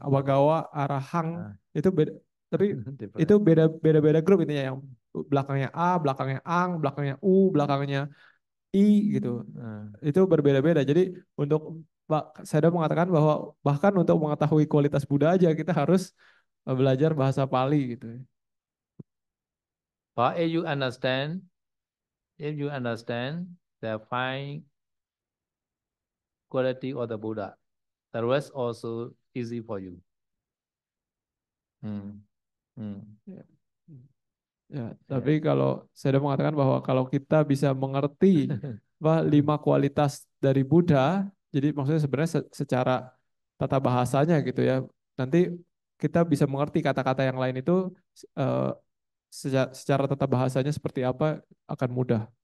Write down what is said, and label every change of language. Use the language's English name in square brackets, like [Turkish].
[Indonesian] Bhagawa Arahang itu beda, tapi itu beda grup intinya yang belakangnya A, belakangnya Ang, belakangnya U, belakangnya I gitu. Itu berbeda-beda. Jadi untuk saya mengatakan bahwa bahkan untuk mengetahui kualitas Buddha aja kita harus belajar bahasa Pali gitu. [English] But if you understand the fine quality of the Buddha, the rest also easy for you. Hmm. Hmm. Ya. [Indonesian] Ya, tapi kalau saya udah mengatakan bahwa kalau kita bisa mengerti bahwa 5 kualitas dari Buddha, jadi maksudnya sebenarnya secara tata bahasanya gitu ya, nanti kita bisa mengerti kata-kata yang lain itu eh, secara tata bahasanya seperti apa akan mudah.